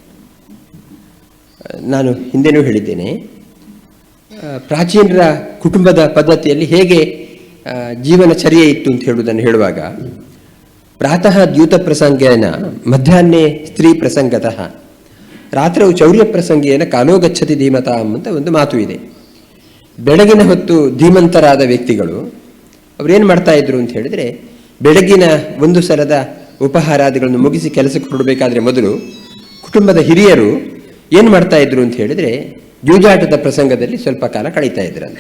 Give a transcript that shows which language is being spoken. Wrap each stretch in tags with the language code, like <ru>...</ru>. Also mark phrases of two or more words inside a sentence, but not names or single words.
<kn>ನಾನು ಹಿಂದೆನೂ ಹೇಳಿದ್ದೇನೆ, ಪ್ರಾಚೀನರ ಕುಟುಂಬದ ಪದ್ಧತಿಯಲ್ಲಿ ಹೇಗೆ ಜೀವನಚರ್ಯೆ ಇತ್ತು ಅಂತ ಹೇಳುವುದನ್ನು ಹೇಳುವಾಗ,</kn> <sa>ಪ್ರಾತಃ ದ್ಯೂತ ಪ್ರಸಂಗೇನ ಮಧ್ಯಾಹ್ನೆ ಸ್ತ್ರೀ ಪ್ರಸಂಗತಃ ರಾತ್ರವು ಚೌರ್ಯ ಪ್ರಸಂಗೇನ ಕಾಲೋ ಗಚ್ಚತಿ ಧೀಮತಾಂ</sa> <kn>ಅಂತ ಒಂದು ಮಾತು ಇದೆ. ಬೆಳಗಿನ ಹೊತ್ತು ಧೀಮಂತರಾದ ವ್ಯಕ್ತಿಗಳು ಅವರೇನು ಮಾಡ್ತಾ ಇದ್ರು ಅಂತ ಹೇಳಿದರೆ, ಬೆಳಗಿನ ಒಂದು ಸಲದ ಉಪಹಾರಾದಿಗಳನ್ನು ಮುಗಿಸಿ ಕೆಲಸಕ್ಕೆ ಹೊರಡಬೇಕಾದ್ರೆ ಮೊದಲು ಕುಟುಂಬದ ಹಿರಿಯರು ಏನು ಮಾಡ್ತಾ ಇದ್ರು ಅಂತ ಹೇಳಿದರೆ, ಜೂಜಾಟದ ಪ್ರಸಂಗದಲ್ಲಿ ಸ್ವಲ್ಪ ಕಾಲ ಕಳೀತಾ ಇದ್ರಂತೆ.</kn>